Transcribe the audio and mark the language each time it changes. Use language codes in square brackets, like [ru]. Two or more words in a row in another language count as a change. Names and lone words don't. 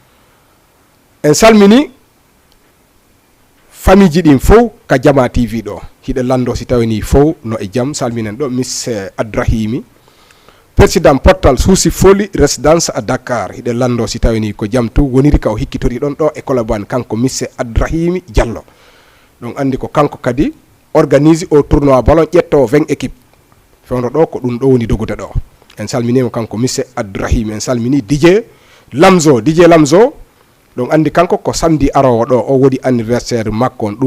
[ff] en salmini famille ji ɗin fof ka Jama TV ɗo hiɗen lando si tawi ni fof no e jaam salminen ɗo miss Abdourahimi président portal Sousi Foli [fr] résidence à Dakar [ff] hiɗen lando si tawi ni ko jamtu woniri ka o hikkitori ɗon ɗo e Colobane kanko miss Abdourahimi Diallo ɗon andi ko kanko kadi organise o [fr] tournoi ballon [ff] ƴetto 20 équipe fewno ɗo ko ɗum ɗo woni dogude ɗo en salminimo kanko monsieur Abdourahim en salmini DJ Lamzo ɗon andi kanko ko samedi arowo ɗo o wodi anniversaire makko on